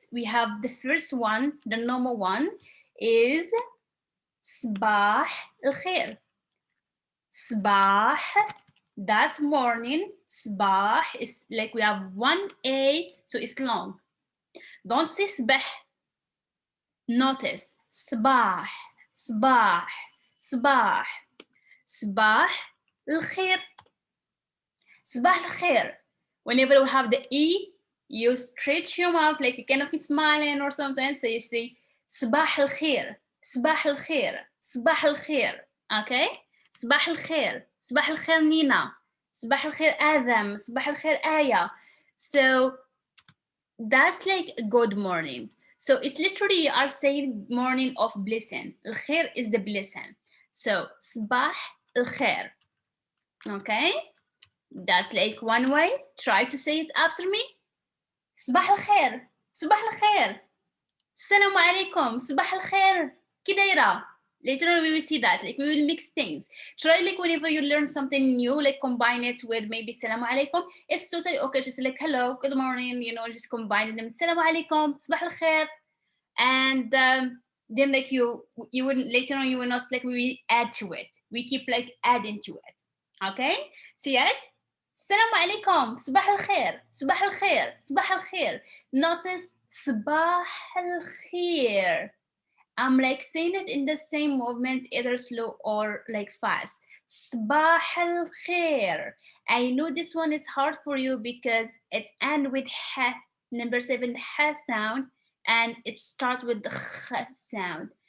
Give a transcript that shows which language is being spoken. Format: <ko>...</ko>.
<en>We have the first one, the normal one, is</en> <ar>صباح الخير.</ar> <en>صباح, that's morning. صباح is like we have one A, so it's long. Don't say صبح. Notice</en> <ar>صباح, صباح, صباح. صباح الخير. صباح الخير.</ar> <en>Whenever we have the E, you stretch your mouth like you kind of smiling or something. So you say</en> <ar>صباح الخير, صباح الخير, صباح الخير.</ar> <en>Okay?</en> <ar>صباح الخير, صباح الخير نينا, صباح الخير آدم, صباح الخير آية.</ar> <en>So that's like good morning. So it's literally you are saying morning of blessing. الخير is the blessing. So</en> <ar>صباح الخير.</ar> <en>Okay? That's like one way. Try to say it after me.</en> <ar>صباح الخير, صباح الخير, السلام عليكم, صباح الخير, كدايرة.</ar> <en>Later on we will see that, like we will mix things. Try like whenever you learn something new, like combine it with maybe</en> <ar>salam alaikum.</ar> <en>It's totally okay to say like hello, good morning, you know, just combine them.</en> <ar>Salam alaikum, صباح الخير.</ar> <en>And then like you will later on you will not like we will add to it. We keep like adding to it. Okay? So yes.</en> <ar>السلام عليكم, صباح الخير, صباح الخير, صباح الخير.</ar> <en>Notice</en> <ar>صباح الخير.</ar> <en>I'm like saying it in the same movement, either slow or like fast.</en> <ar>صباح الخير.</ar> <en>I know this one is hard for you because it's end with h, number 7, h sound, and it starts with the h sound.</en>